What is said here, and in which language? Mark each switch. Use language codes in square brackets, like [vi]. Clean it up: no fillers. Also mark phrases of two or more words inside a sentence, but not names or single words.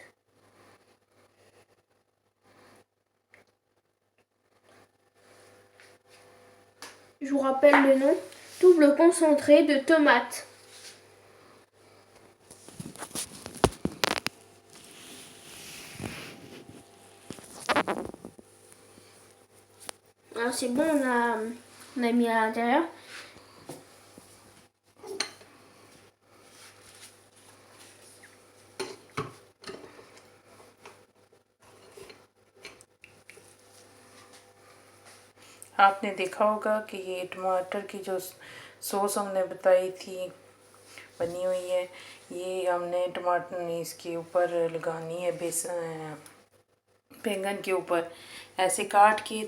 [fr] Je vous rappelle le nom, double concentré de tomates. Alors c'est bon, on a mis à l'intérieur. [hi] आपने देखा होगा कि ये टमाटर की जो सॉस हमने बताई थी बनी हुई है, ये हमने टमाटर इसके ऊपर लगानी है, बेसन बैंगन के ऊपर ऐसे काट के।